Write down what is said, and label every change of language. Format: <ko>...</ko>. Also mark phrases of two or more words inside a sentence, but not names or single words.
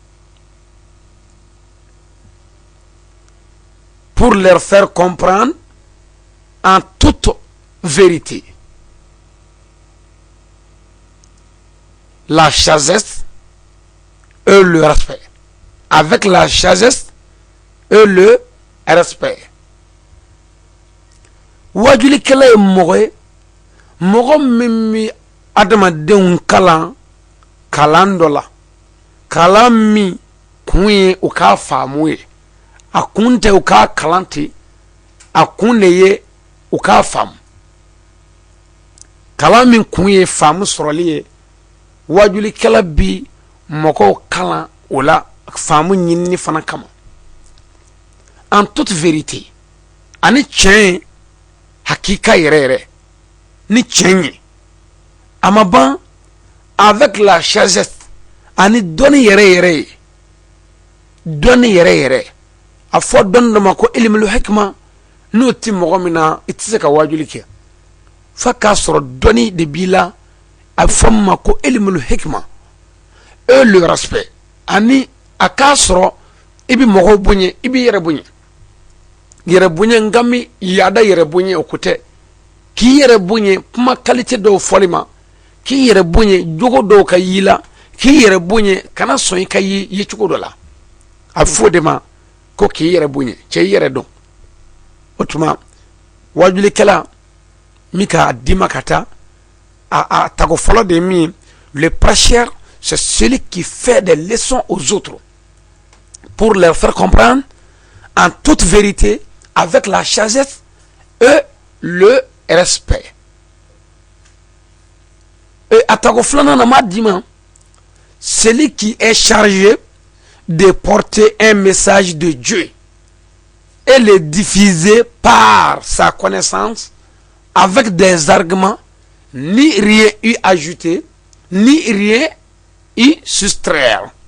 <fr>Pour leur faire comprendre en toute vérité. La sagesse et le respect. Avec la sagesse et le respect.</fr> <bm>Wajulikɛla ye mɔgɔ ye mɔgɔ min bɛ adamadenw kalan dɔ la kalan min kun ye u k'a faamu ye a kun tɛ u k'a kalan ten a kun de ye u k'a faamu kalan min kun ye faamu sɔrɔli ye wajulikɛla bi mɔgɔw kalan o la faamu ɲinini fana kama</bm> <fr>en toute</fr> <bm>vérité ani tiɲɛ hakika yɛrɛ yɛrɛ ni tiɲɛ ye a ma ban</bm> <fr>avec la sagesse</fr> <bm>ani dɔnni yɛrɛ yɛrɛ ye dɔnni yɛrɛ yɛrɛ a fɔ dɔnni dɔ ma ko</bm> <ar>ilmul hikma</ar> <bm>n'o tɛ mɔgɔ min na i tɛ se ka wajuli kɛ f'a k'a sɔrɔ dɔnni de b'i la a fɔ min ma ko</bm> <ar>ilmul hikma</ar> <fr>et le respect</fr> <bm>ani a k'a sɔrɔ i bɛ mɔgɔw bonya i b'i yɛrɛ bonya yɛrɛ bonya nka mi yaada yɛrɛ bonya o ko tɛ k'i yɛrɛ bonya kuma qualité dɔw fɔli ma k'i yɛrɛ bonya jogo dɔw ka y'i la k'i yɛrɛ bonya kana sɔn i ka ye cogo dɔ la a fɔ de ma ko k'i yɛrɛ bonya cɛ i yɛrɛ dɔn o tuma wajulikɛla min k'a di ma ka taa a tago fɔlɔ de ye min ye</bm> <fr>le prêcheur c'est celui qui fait des leçons aux autres pour leur faire comprendre en toute vérité avec la sagesse et le respect. Et à</fr> <bm>tago filanan na ma di ma</bm> <fr>celui qui est chargé de porter un message de Dieu et le diffuser par sa connaissance avec des arguments, ni rien y ajouter, ni rien y soustraire.</fr>